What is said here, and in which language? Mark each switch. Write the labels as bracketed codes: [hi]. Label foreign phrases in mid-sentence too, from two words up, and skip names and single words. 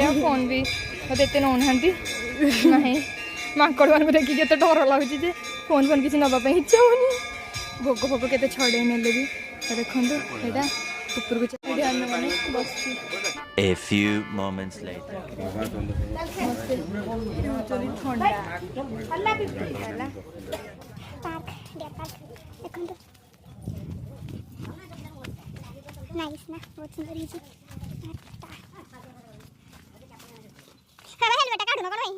[or] ଆଉ ଫୋନ୍ ବି ମୋତେ ଏତେ ନେଉନାହାନ୍ତି। ନାହିଁ ମାଙ୍କଡ଼ ମାନଙ୍କୁ ଦେଖିକି ଏତେ ଡର ଲାଗୁଛି ଯେ ଫୋନ୍ ଫୋନ୍ କିଛି ନେବା ପାଇଁ ଇଚ୍ଛା ହେଉନି। ଭୋଗ ଫୋଗ କେତେ ଛଡ଼େଇ ନେଲେ ବି। ଦେଖନ୍ତୁ ଏଇଟା ଉପରକୁ ଚାଲି ଆମେ ବସିଛୁ। [en] A few moments later. [or] ଥଣ୍ଡା ଦେଖନ୍ତୁ ନାଇସ୍ ନା, ବହୁତ ସୁନ୍ଦର ହେଇଛି। ହେଲମେଟ କାଢୁନ କ'ଣ ଭାଇ?